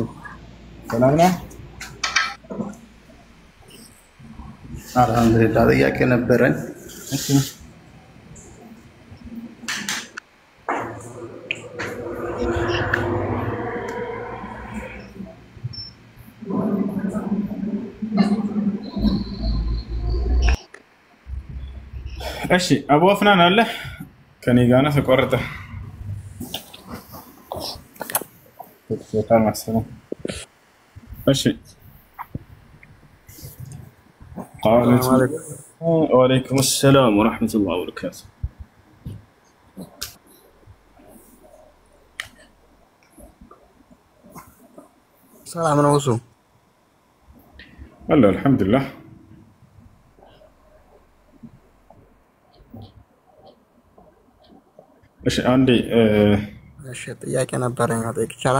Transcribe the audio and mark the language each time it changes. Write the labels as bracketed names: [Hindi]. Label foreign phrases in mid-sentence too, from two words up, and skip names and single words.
[Amharic] ሰላም ነው? አልሐምዱሊላህ። ጥያቄ ነበረኝ። እሺ እሺ አቡ አፍናን አለ ከኔ ጋር ነው ተቆረጠ ተቆረጠ መሰለኝ። እሺ [Arabic] وعليكم السلام ورحمة الله وبركاته. سلام عليكم. والله الحمد لله. [Amharic] እሺ አንዴ እሺ ጥያቄ ነበረኝ አጠይቅ ይቻላል?